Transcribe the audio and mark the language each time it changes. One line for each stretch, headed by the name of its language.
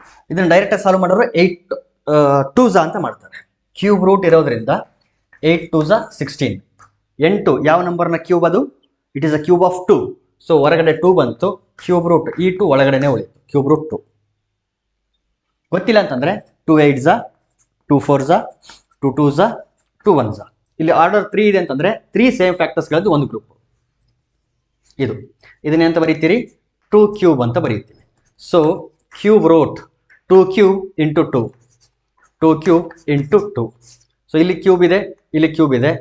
Kannada: ಇದನ್ನು ಡೈರೆಕ್ಟಾಗಿ ಸಾಲ್ವ್ ಮಾಡೋರು 8 2s ಅಂತ ಮಾಡ್ತಾರೆ. ಕ್ಯೂಬ್ ರೂಟ್ ಇರೋದ್ರಿಂದ 8 2s 16. 8 ಯಾವ ನಂಬರ್ನ ಕ್ಯೂಬ್ ಅದು?
English: It is a cube of 2.
Kannada: So ಹೊರಗಡೆ 2 ಬಂತು, ಕ್ಯೂಬ್ ರೂಟ್ ಈ 2 ಒಳಗಡೆನೆ ಉಳಿತು, ಕ್ಯೂಬ್ ರೂಟ್ 2. ಗೊತ್ತಿಲ್ಲ ಅಂತಂದ್ರೆ 2 8s 2 4s 2 2s 2 1s. ಇಲ್ಲಿ ಆರ್ಡರ್ 3 ಇದೆ ಅಂತಂದ್ರೆ 3 ಸೇಮ್ ಫ್ಯಾಕ್ಟರ್ಸ್ಗಳದ್ದು ಒಂದು ಗ್ರೂಪ್. ಇದನ್ನೇಂತ ಬರೀತೀರಿ? 2 ಕ್ಯೂಬ್ ಅಂತ ಬರೀತೀವಿ. So cube root 2 cube into 2, 2 cube into 2. So ಇಲ್ಲಿ ಕ್ಯೂಬ್ ಇದೆ, ಇಲ್ಲಿ ಕ್ಯೂಬ್ ಇದೆ.